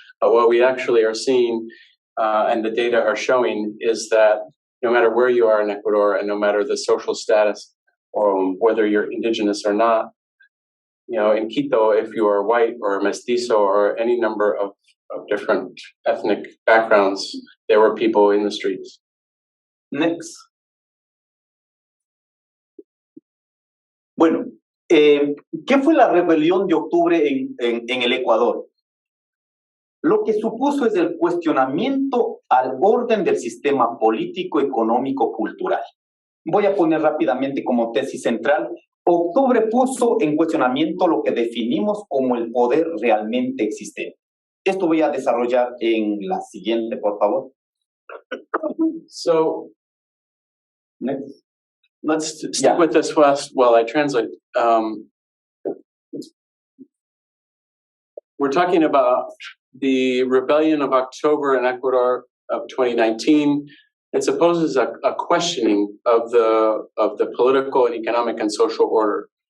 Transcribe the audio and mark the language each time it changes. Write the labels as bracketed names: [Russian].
[English] But what we actually are seeing and the data are showing is that no matter where you are in Ecuador and no matter the social status or whether you're indigenous or not, in Quito, if you are white or mestizo or any number of different ethnic backgrounds, there were people in the streets. Next. [Spanish] Bueno, ¿qué fue la rebelión de octubre en el Ecuador? Lo que supuso es el cuestionamiento al orden del sistema político, económico, cultural. Voy a poner rápidamente como tesis central: octubre puso en cuestionamiento lo que definimos como el poder realmente existente. Esto voy a desarrollar en la siguiente, por favor. [English] So, Next. let's stick with this while I translate. We're talking about the rebellion of October in Ecuador of 2019. It supposes a questioning of the political and economic and social order.